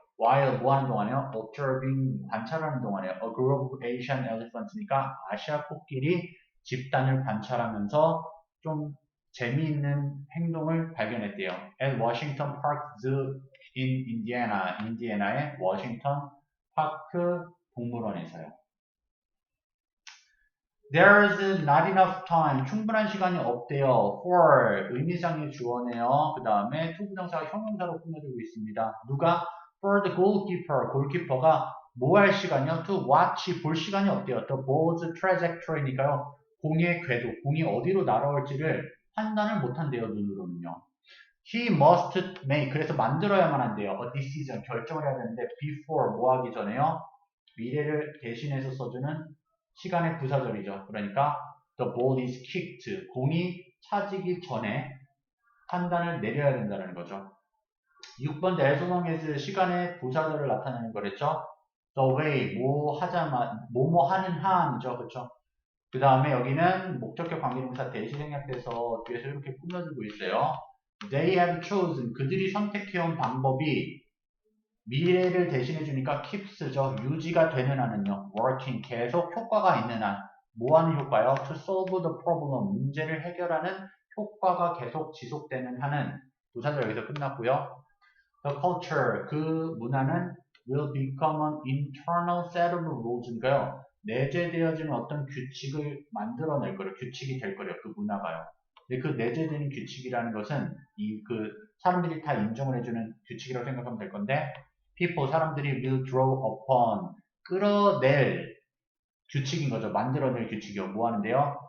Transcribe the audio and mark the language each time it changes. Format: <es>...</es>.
<ko>While 뭐 하는 동안에요? Observing, 관찰하는 동안에요.</ko> <en>A group of Asian elephant</en> <ko>니까 아시아 코끼리 집단을 관찰하면서 좀 재미있는 행동을 발견했대요.</ko> <en>At Washington Park Zoo in Indiana,</en> <ko>인디애나의 워싱턴 파크 동물원에서요.</ko> <en>There's not enough time,</en> <ko>충분한 시간이 없대요. For, 의미상의 주어네요. 그 다음에 투부정사가 형용사로 꾸며지고 있습니다. 누가?</ko> <en>For the goalkeeper,</en> <ko>골키퍼가 뭐 할 시간이요? To watch, 볼 시간이 없대요.</ko> <en>The ball's trajectory</en> <ko>니까요. 공의 궤도, 공이 어디로 날아올지를 판단을 못한대요, 눈으로는요.</ko> <en>He must make.</en> <ko>그래서 만들어야만 한대요.</ko> <en>A decision.</en> <ko>결정을 해야 되는데 before 뭐 하기 전에요? 미래를 대신해서 써주는 시간의 부사절이죠.</ko> <en>그러니까 the ball is kicked.</en> <ko>공이 차지기 전에 판단을 내려야 된다는 거죠. 6번 as long as 시간의 부사절을 나타내는 거랬죠. The way 뭐 하자마 뭐뭐 하는 한이죠. 그렇죠? 그 다음에 여기는 목적격 관계동사 대시 생략돼서 뒤에서 이렇게 꾸며주고 있어요.</ko> <en>They have chosen.</en> <ko>그들이 선택해온 방법이 미래를 대신해주니까 keeps죠. 유지가 되는 한은요. working. 계속 효과가 있는 한. 뭐 하는 효과요?</ko> <en>To solve the problem.</en> <ko>문제를 해결하는 효과가 계속 지속되는 한은 부사절 여기서 끝났고요.</ko> <en>The culture.</en> <ko>그 문화는</ko> <en>will become an internal set of rules인가요?</en> <ko>내재되어지는 어떤 규칙을 만들어낼 거예요. 규칙이 될 거예요. 그 문화가요. 근데 그 내재되는 규칙이라는 것은 그 사람들이 다 인정을 해주는 규칙이라고 생각하면 될 건데 people 사람들이</ko> <en>will draw upon</en> <ko>끌어낼 규칙인 거죠. 만들어낼 규칙이요. 뭐 하는데요?</ko>